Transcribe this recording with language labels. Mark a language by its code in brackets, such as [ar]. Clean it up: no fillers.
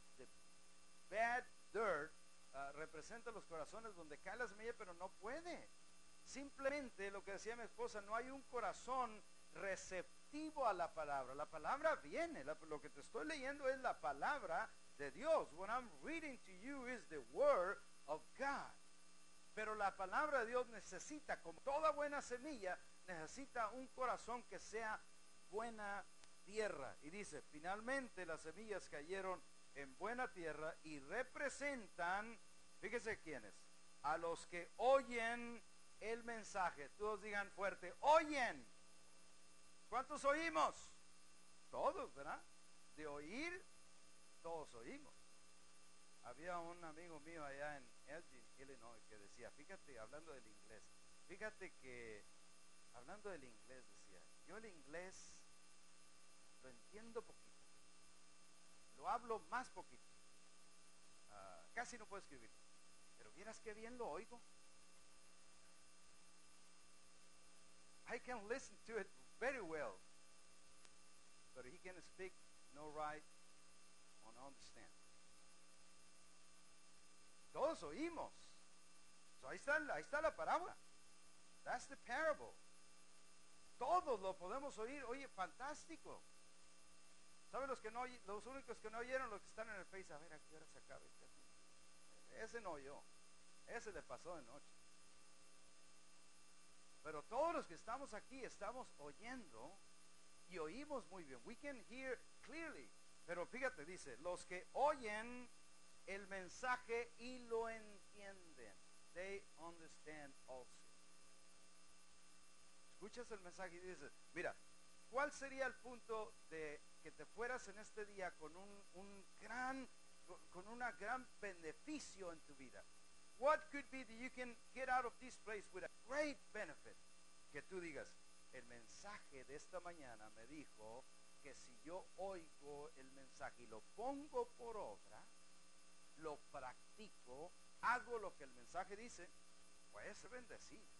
[en] The bad dirt [es] representa los corazones donde cae la semilla, pero no puede. Simplemente lo que decía mi esposa, no hay un corazón receptivo a la palabra. La palabra viene, lo que te estoy leyendo es la palabra de Dios. [en] What I'm reading to you is the word of God. [es] Pero la palabra de Dios necesita, como toda buena semilla, necesita un corazón que sea buena tierra. Y dice, finalmente las semillas cayeron en buena tierra y representan, fíjese quiénes, a los que oyen el mensaje. Todos digan fuerte, oyen. ¿Cuántos oímos? Todos, ¿verdad? De oír, todos oímos. Había un amigo mío allá en Elgin, Illinois, que decía, fíjate, hablando del inglés, decía, yo el inglés lo entiendo poquito, lo hablo más poquito, casi no puedo escribirlo, pero vieras qué bien lo oigo. [en] I can listen to it very well, but he can speak no right or understand. [es] Todos oímos. So ahí está la parábola. [en] That's the parable. [es] Todos lo podemos oír. Oye, fantástico. ¿Saben los únicos que no oyeron, los que están en el Face? A ver, ¿a qué hora se acaba? Ese no oyó. Ese le pasó de noche. Pero todos los que estamos aquí estamos oyendo y oímos muy bien. [en] We can hear clearly. [es] Pero fíjate, dice, los que oyen el mensaje y lo entienden. [en] They understand also. [es] Escuchas el mensaje y dices, mira, ¿cuál sería el punto de que te fueras en este día con un gran beneficio en tu vida? [en] What could be that you can get out of this place with a great benefit? [es] Que tú digas, el mensaje de esta mañana me dijo que si yo oigo el mensaje y lo pongo por obra, lo practico, hago lo que el mensaje dice, voy a ser bendecido.